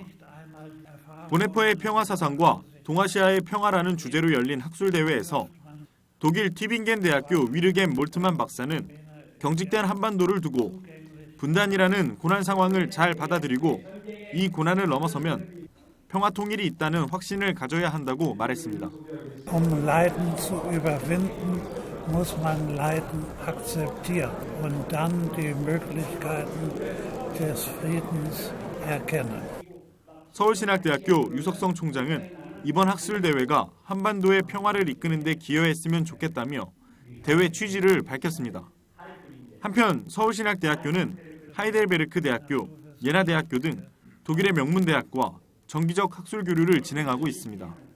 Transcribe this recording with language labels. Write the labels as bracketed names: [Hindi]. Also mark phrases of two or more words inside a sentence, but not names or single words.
[Korean] 보네퍼의 평화사상과 동아시아의 평화라는 주제로 열린 학술대회에서 독일 튜빙겐 대학교 위르겐 몰트만 박사는 경직된 한반도를 두고 분단이라는 고난 상황을 잘 받아들이고 이 고난을 넘어서면 평화 통일이 있다는 확신을 가져야 한다고 말했습니다. [German] Leiden zu überwinden, muss man Leiden akzeptieren und dann die Möglichkeiten des Friedens erkennen. [Korean] 서울신학대학교 유석성 총장은 이번 학술대회가 한반도의 평화를 이끄는 데 기여했으면 좋겠다며 대회 취지를 밝혔습니다. 한편 서울신학대학교는 하이델베르크 대학교, 예나 대학교 등 독일의 명문대학과 정기적 학술 교류를 진행하고 있습니다.